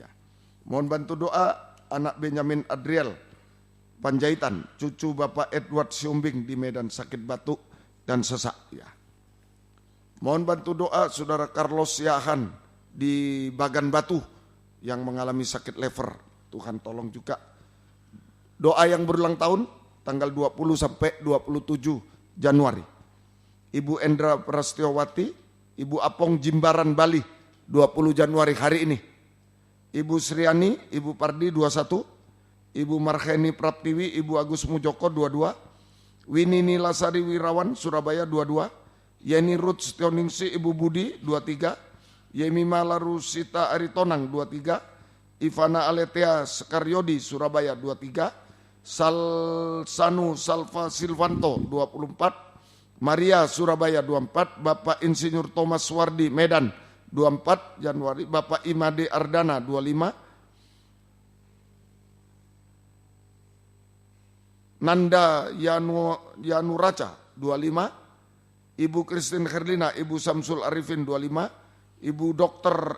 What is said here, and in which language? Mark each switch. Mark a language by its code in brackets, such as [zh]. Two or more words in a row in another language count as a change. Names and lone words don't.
[id] Mohon bantu doa anak Benjamin Adriel Panjaitan, cucu Bapak Edward Siombing di Medan sakit batuk dan sesak. Ya. Mohon bantu doa Saudara Carlos Yahan di Bagan Batu yang mengalami sakit lever. Tuhan tolong juga. Doa yang berulang tahun tanggal 20 sampai 27 Januari. Ibu Endra Prastiowati, Ibu Apong Jimbaran Bali 20 Januari hari ini. Ibu Sriani, Ibu Pardi 21, Ibu Marheni Praptiwi, Ibu Agus Mujoko 22, Winini Lasari Wirawan Surabaya 22, Yeni Ruth Setioningsi Ibu Budi 23, Yemima Larusita Aritonang 23, Ivana Aletea Sekaryodi Surabaya 23, Salsanu Salva Silvanto 24, Maria Surabaya 24, Bapak Insinyur Thomas Wardi Medan 24 Januari, Bapak Imade Ardana 25, Nanda Yanuraca 25, Ibu Christine Herlina, Ibu Samsul Arifin 25, Ibu Dr.